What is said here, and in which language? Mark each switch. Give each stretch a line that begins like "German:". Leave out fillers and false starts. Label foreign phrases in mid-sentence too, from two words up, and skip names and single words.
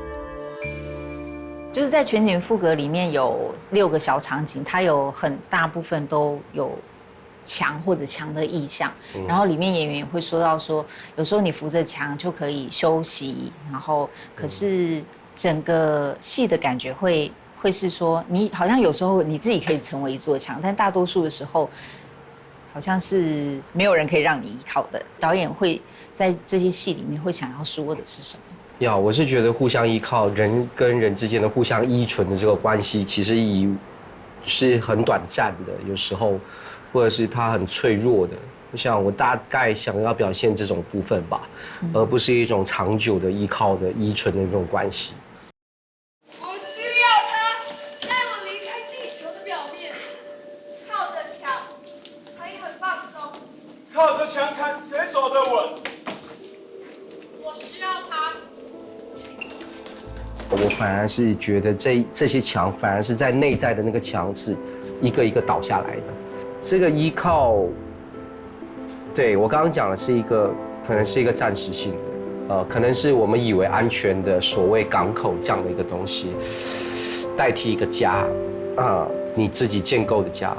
Chinese: 就是在全景賦格裡面有6個小場景，它有很大部分都有牆或者牆的意象，然後裡面演員也會說到說，有時候你扶着牆就可以休息，然後可是整個戲的感覺會是說，你好像有時候你自己可以成為一座牆，但大多數的時候，好像是沒有人可以讓你依靠的。導演會在這些戲裡面會想要說的是什麼？我是覺得互相依靠，人跟人之間的互相依存的這個關係，其實是很短暫的，有時候，或者是它很脆弱的。我想我大概想要表現這種部分吧，而不是一種長久的依靠的依存的這種關係。我需要它帶我離開地球的表面，靠着牆可以很放鬆。靠着牆看誰走得穩？我需要它。我反而是覺得這些牆反而是在內在的那個牆是一個一個倒下來的。這個依靠，對，我剛剛講的是一個可能是一個暫時性的，可能是我們以為安全的所謂港口這樣的一個東西，代替一個家，你自己建構的家。